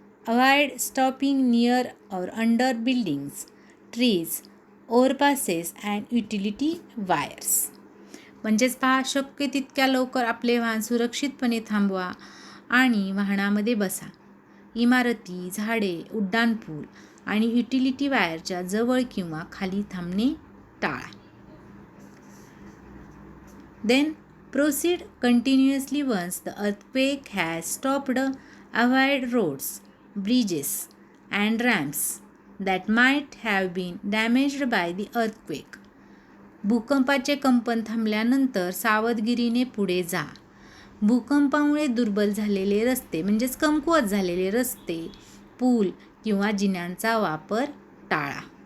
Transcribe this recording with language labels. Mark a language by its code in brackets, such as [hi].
[en] Avoid stopping near or under buildings, trees, overpasses and utility wires. [mr] म्हणजेच पहा, शक्य तितक्या लवकर आपले वाहन सुरक्षितपणे थांबवा आणि वाहनामध्ये बसा. इमारती, झाडे, उड्डाणपूल आणि युटिलिटी वायरच्या जवळ किंवा खाली थांबणे टाळा. [en] Then proceed continuously once the earthquake has stopped. Avoid roads, bridges, and ramps that might have been damaged by the earthquake. [mr] भूकंपाचे कंपन थांबल्यानंतर सावधगिरीने पुढे जा. भूकंपामुळे दुर्बल झालेले रस्ते म्हणजेच कमकुवत झालेले रस्ते, पूल किंवा जिन्यांचा वापर टाळा.